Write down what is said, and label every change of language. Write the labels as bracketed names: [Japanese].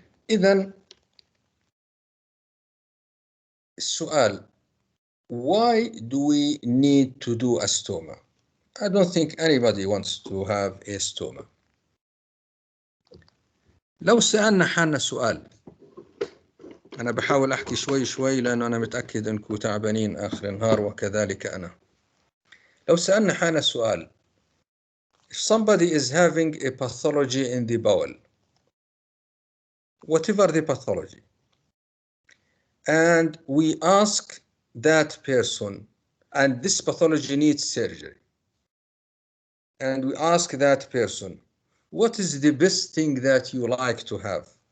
[Arabic] إذا السؤال: [English] why do we need to do a stoma? I don't think anybody wants to have a stoma. [Arabic] لو سألنا حالنا سؤال، أنا بحاول أحكي شوي شوي لأنه أنا متأكد أنكم تعبانين آخر النهار وكذلك أنا. لو سألنا حالنا سؤال: [English] if somebody is having a pathology in the bowel, whatever the pathology, and we ask that person, and this pathology needs surgery, and we ask that person, what is the best thing that you like to have?